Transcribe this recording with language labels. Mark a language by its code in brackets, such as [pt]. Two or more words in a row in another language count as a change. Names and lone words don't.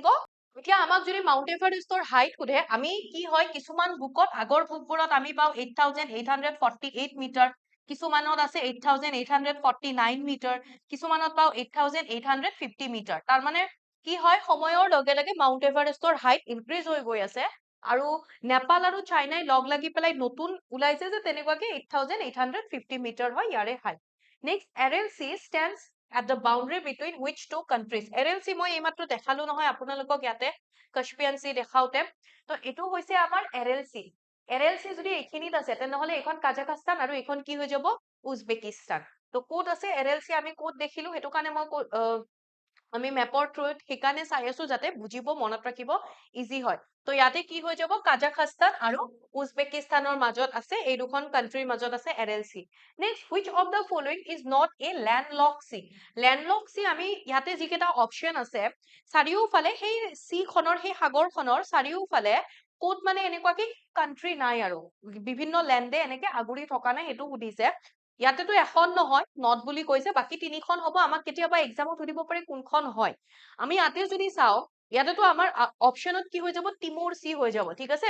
[as] এতিয়া আমাক যদি মাউণ্ট এভাৰেষ্টৰ হাইট সোধে, আমি কি হয়, কিছুমান বুকত, আগৰ বুকবোৰত আমি পাওঁ 8,848 মিটাৰ, কিছুমানত আছে 8,849 মিটাৰ, কিছুমানত পাওঁ 8,850 মিটাৰ। তাৰমানে কি হয়, সময়ৰ লগে লগে মাউণ্ট এভাৰেষ্টৰ হাইট ইনক্ৰিজ হৈ গৈ আছে। আৰু নেপাল আৰু চাইনাই লগ লাগি পেলাই নতুন ওলাইছে যে তেনেকুৱাকে 8,850 মিটাৰ হয় ইয়াৰে হাইট। নেক্সট, এৰেল চি [en] stands at the boundary between which two countries? [as] এৰেল চি মই এইমাত্ৰ দেখালো নহয় আপোনালোকক ইয়াতে কাস্পিয়ান চি দেখাওতে, তো এইটো হৈছে আমাৰ এৰেল চি। এৰেল চি যদি এইখিনিত আছে তেনেহলে এইখন কাজাখস্তান আৰু এইখন কি হৈ যাব উজবেকিস্তান। তো ক'ত আছে এৰেল চি আমি ক'ত দেখিলো সেইটো কাৰণে মই আমি মেপৰ থ্ৰুত সেইকাৰণে চাই আছো যাতে বুজিব মনত ৰাখিব ইজি হয়। তো ইয়াতে কি হৈ যাব কাজাখস্তান আৰু উজবেকিস্তানৰ মাজত আছে, এই দুখন কান্ট্ৰিৰ মাজত আছে এৰেল চি। নেক্সট, [en] which of the following is not a landlocked sea? Landlocked sea [as] আমি ইয়াতে যিকেইটা অপচন আছে চাৰিওফালে সেই চি খনৰ সেই সাগৰখনৰ চাৰিওফালে ক'ত মানে এনেকুৱাকে কান্ট্ৰি নাই আৰু বিভিন্ন লেণ্ডে এনেকে আগুৰি থকা নাই সেইটো সুধিছে। ইয়াতেতো এখন নহয় নট বুলি কৈছে, বাকী তিনিখন হ'ব। আমাক কেতিয়াবা এক্সামত সুধিব পাৰে কোনখন হয়। আমি ইয়াতে যদি চাওঁ ইয়াতেতো আমাৰ অপচনত কি হৈ যাব তিমুৰ চি হৈ যাব, ঠিক আছে।